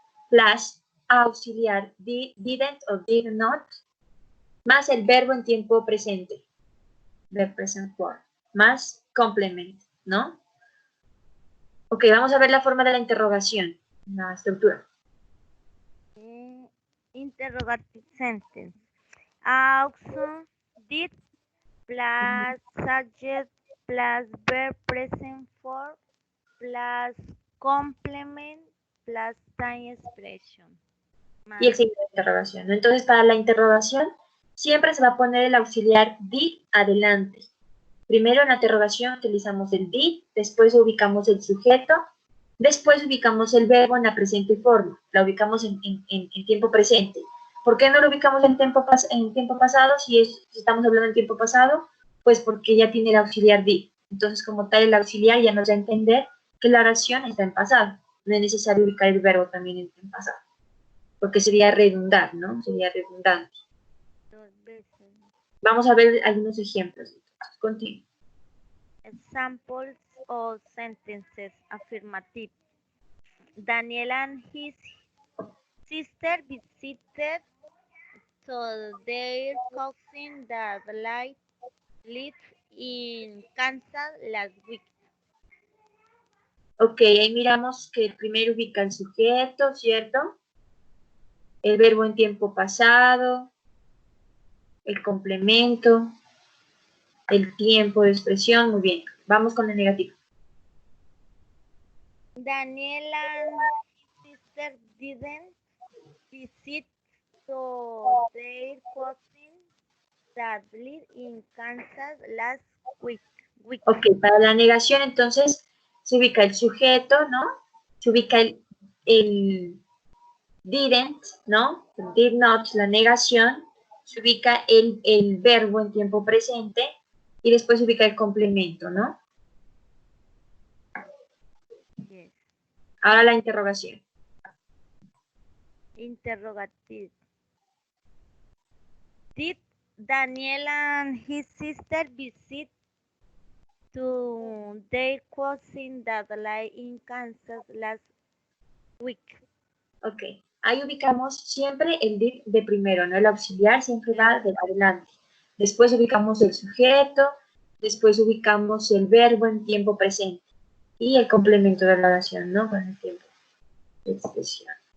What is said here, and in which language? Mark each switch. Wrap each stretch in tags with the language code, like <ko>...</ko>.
<es>Plus auxiliar didn't o did not, más el verbo en tiempo presente,</es> <en>verb present for,</en> <es>más complement, ¿no? Ok, vamos a ver la forma de la interrogación, la estructura.</es> <en>Interrogative sentence. Also, did, plus subject, plus verb present for, plus complement, plus time expression.</en> <es>Y el signo de interrogación. Entonces, para la interrogación, siempre se va a poner el auxiliar did adelante. Primero en la interrogación utilizamos el did, después ubicamos el sujeto, después ubicamos el verbo en la presente forma, la ubicamos en tiempo presente. ¿Por qué no lo ubicamos en tiempo pasado? Si estamos hablando en tiempo pasado, pues porque ya tiene el auxiliar did. Entonces, como tal, el auxiliar ya nos da a entender que la oración está en pasado. No es necesario ubicar el verbo también en pasado, porque sería redundar, ¿no? Sería redundante. Vamos a ver algunos ejemplos. Continúo.</es> <en>Examples of sentences affirmative. Daniel and his sister visited their cousin that lived in Kansas last week.</en> <es>Ok, ahí miramos que primero ubica el sujeto, ¿cierto? El verbo en tiempo pasado, el complemento, el tiempo de expresión, muy bien. Vamos con el negativo.</es> <en>Daniel and his sister didn't visit their cousin that lived in Kansas last week.</en> <es>Ok, para la negación entonces se ubica el sujeto, ¿no? Se ubica el didn't, ¿no? Did not, la negación, se ubica el verbo en tiempo presente y después se ubica el complemento, ¿no?</es> <en>Yes.</en> <es>Ahora la interrogación.</es> <en>Interrogative. Did Daniel and his sister visit to their cousin that live in Kansas last week?</en> <es>Ok, ahí ubicamos siempre el did de primero, ¿no? El auxiliar siempre va de adelante. Después ubicamos el sujeto, después ubicamos el verbo en tiempo presente y el complemento de la oración, ¿no? Con el tiempo de expresión.</es>